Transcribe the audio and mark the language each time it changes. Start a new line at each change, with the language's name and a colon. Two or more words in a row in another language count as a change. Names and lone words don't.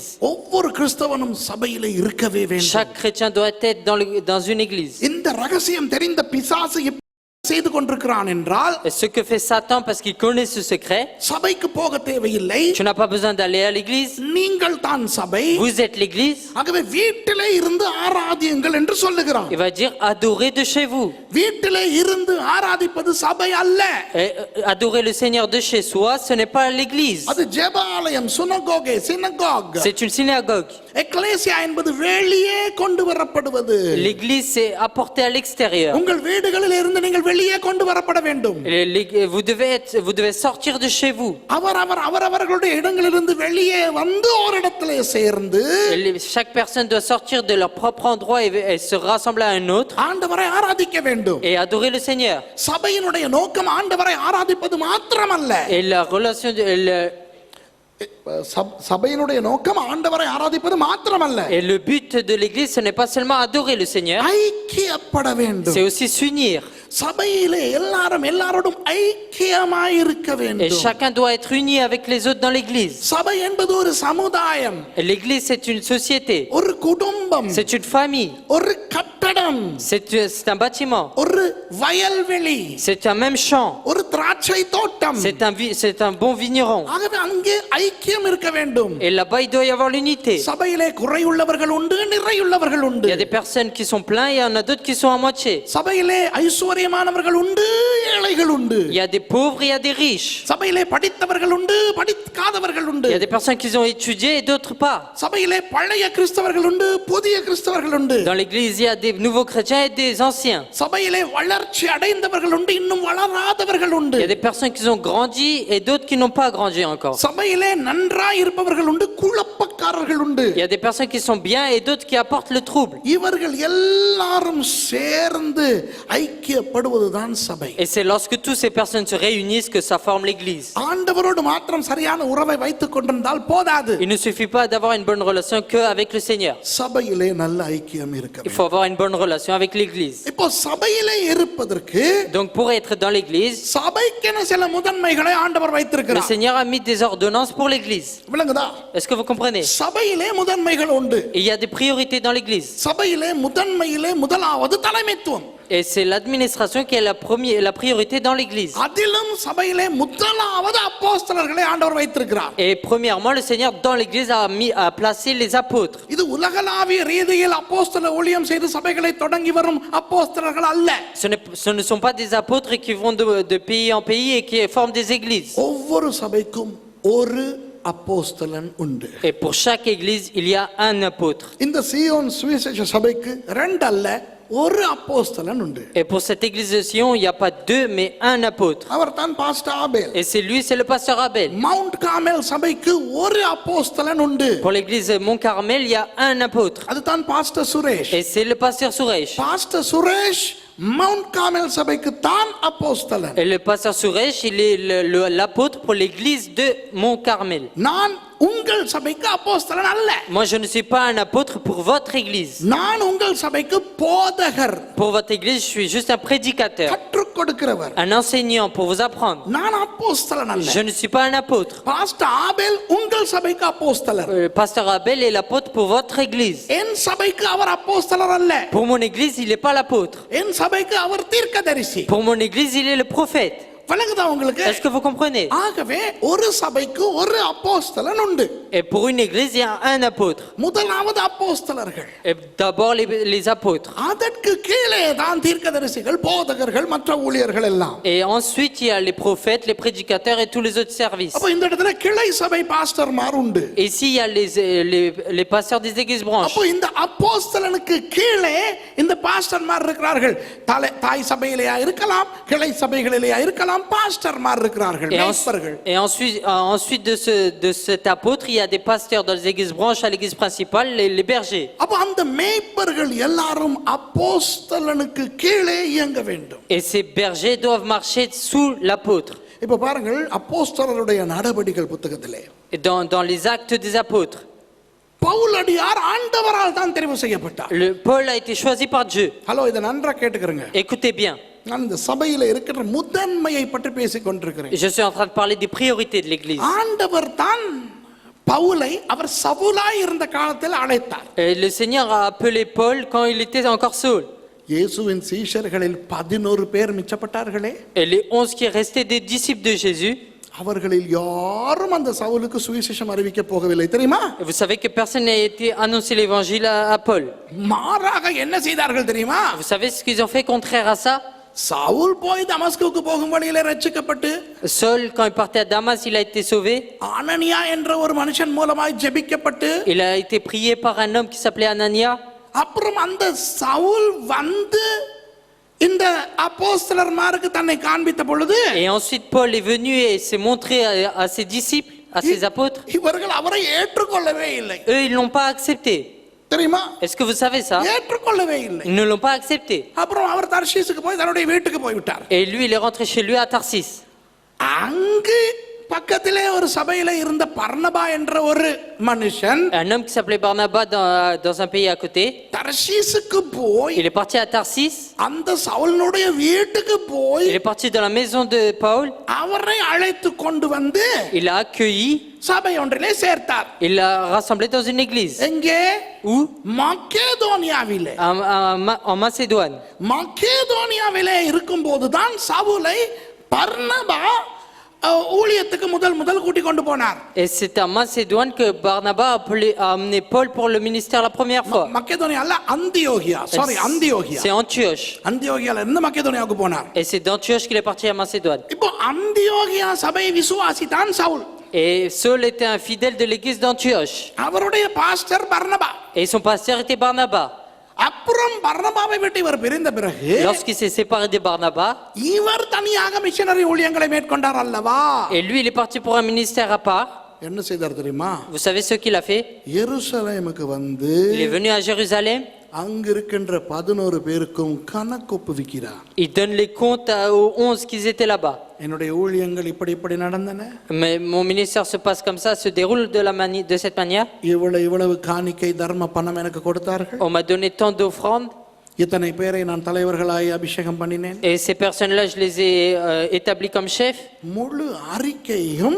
Tamil: ஒவ்வொரு கிறிஸ்தவனும் சபையிலே இருக்கவே வேண்டும்.
French: Chaque chrétien doit être dans une église.
Tamil: இந்த ரகசியம் தெரிந்த பிசாசு செய்து கொண்டிருக்கிறான் என்றால்,
French: Et ce que fait Satan parce qu'il connaît ce secret,
Tamil: சபைக்கு போக தேவையில்லை,
French: tu n'as pas besoin d'aller à l'église.
Tamil: நீங்கள் தான் சபை,
French: Vous êtes l'église.
Tamil: ஆகவே வீட்டிலே இருந்து ஆராதியுங்கள் என்று சொல்லுகிறான்.
French: Il va dire adorez de chez vous.
Tamil: வீட்டிலே இருந்து ஆராதிப்பது சபை அல்ல.
French: Et adorer le Seigneur de chez soi, ce n'est pas l'église.
Tamil: அது ஜெபாலயம், சினகாக்.
French: C'est une synagogue.
Tamil: எக்லேசியா என்பது வெளியே கொண்டு வரப்படுவது.
French: L'église c'est apporté à l'extérieur.
Tamil: உங்கள் வீடுகளில் இருந்து நீங்கள் வெளியே கொண்டு வரப்பட வேண்டும்.
French: Vous devez sortir de chez vous.
Tamil: அவரவர்களுடைய இடங்களிலிருந்து வெளியே வந்து ஒரு இடத்திலே சேர்ந்து
French: Chaque personne doit sortir de leur propre endroit et se rassembler à un autre
Tamil: ஆண்டவரை ஆராதிக்க வேண்டும்.
French: et adorer le Seigneur.
Tamil: சபையினுடைய நோக்கம் ஆண்டவரை ஆராதிப்பது மாத்திரமல்ல.
French: Et la relation
Tamil: சபையினுடைய நோக்கம் ஆண்டவரை ஆராதிப்பது மாத்திரமல்ல.
French: et le but de l'église ce n'est pas seulement adorer le Seigneur,
Tamil: ஐக்கியப்பட வேண்டும்.
French: c'est aussi s'unir.
Tamil: சபையிலே எல்லாரும் எல்லாரோடும் ஐக்கியமாய் இருக்க
French: Et
Tamil: வேண்டும்.
French: chacun doit être uni avec les autres dans l'église.
Tamil: சபை என்பது ஒரு சமுதாயம்,
French: Et l'église, c'est une société,
Tamil: ஒரு குடும்பம்,
French: c'est une famille,
Tamil: ஒரு கட்டடம்,
French: c'est un bâtiment,
Tamil: ஒரு வயல்வெளி,
French: c'est un même champ,
Tamil: ஒரு திராட்சை தோட்டம்.
French: c'est un bon vigneron.
Tamil: ஆகவே அங்கே ஐக்கியம் இருக்க வேண்டும்.
French: Et là-bas, il doit y avoir l'unité.
Tamil: சபையிலே குறையுள்ளவர்கள் உண்டு, நிறையுள்ளவர்கள் உண்டு.
French: Il y a des personnes qui sont pleines et il y en a d'autres qui sont à moitié.
Tamil: சபையிலே ஐஸ்வர்யமானவர்கள் உண்டு, ஏழைகள் உண்டு.
French: Il y a des pauvres et il y a des riches.
Tamil: சபையிலே படித்தவர்கள் உண்டு, படிக்காதவர்கள் உண்டு.
French: Il y a des personnes qui ont étudié et d'autres pas.
Tamil: சபையிலே பழைய கிறிஸ்தவர்கள் உண்டு, புதிய கிறிஸ்தவர்கள் உண்டு.
French: Dans l'église, il y a des nouveaux chrétiens et des anciens.
Tamil: சபையிலே வளர்ச்சி அடைந்தவர்கள் உண்டு, இன்னும் வளராதவர்கள் உண்டு.
French: Il y a des personnes qui ont grandi et d'autres qui n'ont pas grandi encore.
Tamil: சபையிலே நன்றாய் இருப்பவர்கள் உண்டு, குழப்பக்காரர்கள் உண்டு.
French: Il y a des personnes qui sont bien et d'autres qui apportent le trouble.
Tamil: இவர்கள் எல்லாரும் சேர்ந்து ஐக்கியப்படுவதுதான் சபை.
French: Et c'est lorsque toutes ces personnes se réunissent que ça forme l'église.
Tamil: ஆண்டவரோடு மாத்திரம் சரியான உறவை வைத்துக் கொண்டிருந்தால் போதாது.
French: Il ne suffit pas d'avoir une bonne relation qu'avec le Seigneur.
Tamil: சபையிலே நல்ல ஐக்கியம் இருக்க
French: Il
Tamil: வேண்டும்.
French: faut avoir une bonne relation avec l'église.
Tamil: இப்போ சபையிலே இருப்பதற்கு
French: Donc pour être dans l'église,
Tamil: சபைக்கென சில முதன்மைகளை ஆண்டவர்
French: le
Tamil: வைத்திருக்கிறார்.
French: Seigneur a mis des ordonnances pour l'église.
Tamil: விளங்குதா?
French: Est-ce que vous comprenez?
Tamil: சபையிலே முதன்மைகள் உண்டு.
French: Et il y a des priorités dans l'église.
Tamil: சபையிலே முதன்மையிலே முதலாவது தலைமைத்துவம்.
French: Et c'est l'administration qui est la priorité dans l'église.
Tamil: அதிலும் சபையிலே முதலாவது அப்போஸ்தலர்களை ஆண்டவர் வைத்திருக்கிறார்.
French: Et premièrement, le Seigneur dans l'église a placé les apôtres.
Tamil: இது உலகளாவிய ரீதியில் அப்போஸ்தல ஊழியம் செய்து சபைகளை தொடங்கி வரும் அப்போஸ்தலர்கள் அல்ல.
French: Ce ne sont pas des apôtres qui vont de pays en pays et qui forment des églises.
Tamil: ஒவ்வொரு சபைக்கும் ஒரு அப்போஸ்தலன் உண்டு.
French: Et pour chaque église, il y a un apôtre.
Tamil: இந்த சீயோன் சுவிசேஷ சபைக்கு ரெண்டு அல்ல, ஒரு அப்போஸ்தலன் உண்டு.
French: Et pour cette église de Sion, il n'y a pas deux, mais un apôtre.
Tamil: அவர் தான் பாஸ்டர் ஆபேல்.
French: Et c'est le pasteur Abel.
Tamil: மவுண்ட் கார்மெல் சபைக்கு ஒரு அப்போஸ்தலன் உண்டு.
French: Pour l'église Mont Carmel, il y a un apôtre.
Tamil: அதுதான் பாஸ்டர் சுரேஷ்.
French: Et c'est le pasteur Suresh.
Tamil: பாஸ்டர் சுரேஷ் மவுண்ட் கார்மெல் சபைக்கு தான் அப்போஸ்தலன்.
French: Et le pasteur Suresh, il est l'apôtre pour l'église de Mont Carmel.
Tamil: நான் உங்கள் சபைக்கு அப்போஸ்தலன் அல்ல.
French: Moi, je ne suis pas un apôtre pour votre église.
Tamil: நான் உங்கள் சபைக்கு போதகர்.
French: Pour votre église, je suis juste un prédicateur,
Tamil: கற்றுக் கொடுக்கிறவர்.
French: un enseignant pour vous apprendre.
Tamil: நான் அப்போஸ்தலன் அல்ல.
French: Je ne suis pas un apôtre.
Tamil: பாஸ்டர் ஆபேல் உங்கள் சபைக்கு அப்போஸ்தலர்.
French: Pasteur Abel est l'apôtre pour votre église.
Tamil: என் சபைக்கு அவர் அப்போஸ்தலர் அல்ல.
French: Pour mon église, il n'est pas l'apôtre.
Tamil: என் சபைக்கு அவர் தீர்க்கதரிசி.
French: Pour mon église, il est le prophète.
Tamil: விளங்குதா உங்களுக்கு?
French: Est-ce que vous comprenez?
Tamil: ஆகவே ஒரு சபைக்கு ஒரு அப்போஸ்தலன் உண்டு.
French: Et pour une église, il y a un apôtre.
Tamil: முதலாவது அப்போஸ்தலர்கள்.
French: Et d'abord les apôtres.
Tamil: அதற்கு கீழே தான் தீர்க்கதரிசிகள், போதகர்கள், மற்ற ஊழியர்கள் எல்லாம்.
French: Et ensuite, il y a les prophètes, les prédicateurs et tous les autres services.
Tamil: அப்ப இந்த இடத்துல கிளை சபை பாஸ்டர்மார் உண்டு.
French: Et ici, il y a les pasteurs des églises branches.
Tamil: அப்போ இந்த அப்போஸ்தலனுக்கு கீழே இந்த பாஸ்டர்மார் இருக்கிறார்கள். தாய் சபையிலேயா இருக்கலாம், கிளை சபைகளிலேயா இருக்கலாம், பாஸ்டர்மார் இருக்கிறார்கள், மேய்ப்பர்கள்.
French: Et ensuite de cet apôtre, il y a des pasteurs dans les églises branches à l'église principale, les bergers.
Tamil: அப்ப அந்த மேய்ப்பர்கள் எல்லாரும் அப்போஸ்தலனுக்கு கீழே இயங்க வேண்டும்.
French: Et ces bergers doivent marcher sous l'apôtre.
Tamil: இப்ப பாருங்கள், அப்போஸ்தலருடைய நடபடிகள் புத்தகத்திலே
French: Et dans les actes des apôtres,
Tamil: பவுலடியார் ஆண்டவரால் தான் தெரிவு செய்யப்பட்டார்.
French: Paul a été choisi par Dieu.
Tamil: ஹலோ, இதை நன்றா கேட்டுக்கிறேங்க.
French: Écoutez bien.
Tamil: நான் இந்த சபையில இருக்கிற முதன்மையை பற்றி பேசிக் கொண்டிருக்கிறேன்.
French: Je suis en train de parler des priorités de l'église.
Tamil: ஆண்டவர் தான் பவுலை அவர் சவுலாய் இருந்த காலத்தில் அழைத்தார்.
French: Et le Seigneur a appelé Paul quand il était encore Saul.
Tamil: இயேசுவின் சீஷர்களில் 11 பேர் மிச்சப்பட்டார்களே.
French: Et les 11 qui restaient des disciples de Jésus,
Tamil: அவர்களில் யாரும் அந்த சவுலுக்கு சுவிசேஷம் அறிவிக்க போகவில்லை, தெரியுமா?
French: vous savez que personne n'a été annoncé l'évangile à Paul.
Tamil: மாறாக என்ன செய்தார்கள் தெரியுமா?
French: Vous savez ce qu'ils ont fait contraire à ça?
Tamil: சவுல் போய் தமஸ்குக்கு போகும் வழியிலே ரட்சிக்கப்பட்டு,
French: Saul, quand il partait à Damas, il a été sauvé.
Tamil: அனனியா என்ற ஒரு மனுஷன் மூலமாய் ஜெபிக்கப்பட்டு,
French: Il a été prié par un homme qui s'appelait Anania.
Tamil: அப்புறம் அந்த சவுல் வந்து இந்த அப்போஸ்தலர்மாருக்கு தன்னை காண்பித்த பொழுது,
French: Et ensuite Paul est venu et s'est montré à ses disciples, à ses apôtres.
Tamil: இவர்கள் அவரை ஏற்றுக்கொள்ளவே இல்லை.
French: Eux, ils l'ont pas accepté.
Tamil: தெரியுமா?
French: Est-ce que vous savez ça?
Tamil: ஏற்றுக்கொள்ளவே இல்லை.
French: Ils ne l'ont pas accepté.
Tamil: அப்புறம் அவர் தர்ஷீசுக்கு போய் தன்னுடைய வீட்டுக்கு போய்விட்டார்.
French: Et lui, il est rentré chez lui à Tarsis.
Tamil: அங்கு பக்கத்திலே ஒரு சபையில இருந்த பர்னபா என்ற ஒரு மனுஷன்
French: Un homme qui s'appelait Barnabas dans un pays à côté,
Tamil: தர்ஷீசுக்கு போய்
French: il est parti à Tarsis,
Tamil: அந்த சவுலனுடைய வீட்டுக்கு போய்
French: il est parti dans la maison de Paul,
Tamil: அவரை அழைத்து கொண்டு வந்து
French: il l'a accueilli,
Tamil: சபை ஒன்றிலே சேர்த்தார்.
French: il l'a rassemblé dans une église.
Tamil: எங்கே?
French: Où?
Tamil: மக்கேதோனியாவிலே.
French: En Macédoine.
Tamil: மக்கேதோனியாவிலே இருக்கும்போதுதான் சவுலை பர்னபா ஊழியத்துக்கு முதல் கூட்டி கொண்டு போனார்.
French: Et c'est à Macédoine que Barnabas a amené Paul pour le ministère la première fois.
Tamil: மக்கேதோனியா அல்ல, அந்தியோகியா. அந்தியோகியா.
French: C'est Antioche.
Tamil: அந்தியோகியால இருந்து மக்கேதோனியாவுக்கு போனார்.
French: Et c'est d'Antioche qu'il est parti à Macédoine.
Tamil: இப்போ அந்தியோகியா சபை விசுவாசிதான் சவுல்.
French: Et Saul était un fidèle de l'église d'Antioche.
Tamil: அவருடைய பாஸ்டர் பர்னபா.
French: Et son pasteur était Barnabas.
Tamil: அப்புறம் பர்னபாவை விட்டு இவர் பிரிந்த பிறகு
French: Lorsqu'il s'est séparé de Barnabas,
Tamil: இவர் தனியாக மிஷனரி ஊழியங்களை மேற்கொண்டார் அல்லவா?
French: et lui il est parti pour un ministère à part.
Tamil: என்ன செய்தார் தெரியுமா?
French: Vous savez ce qu'il a fait?
Tamil: எருசலேமுக்கு வந்து
French: Il est venu à Jérusalem.
Tamil: அங்க இருக்கின்ற 11 பேருக்கும் கணக்கொப்புவிக்கிறார்.
French: Il donne les comptes aux 11 qui étaient là-bas.
Tamil: என்னுடைய ஊழியங்கள் இப்படி நடந்தன.
French: Mais mon ministère se passe comme ça, se déroule de cette manière.
Tamil: இவ்வளவு காணிக்கை தர்ம பணம் எனக்கு கொடுத்தார்கள்.
French: On m'a donné tant d'offrandes.
Tamil: இத்தனை பேரை நான் தலைவர்களாய் அபிஷேகம் பண்ணினேன்.
French: Et ces personnes-là, je les ai établies comme chefs.
Tamil: முழு அறிக்கையும்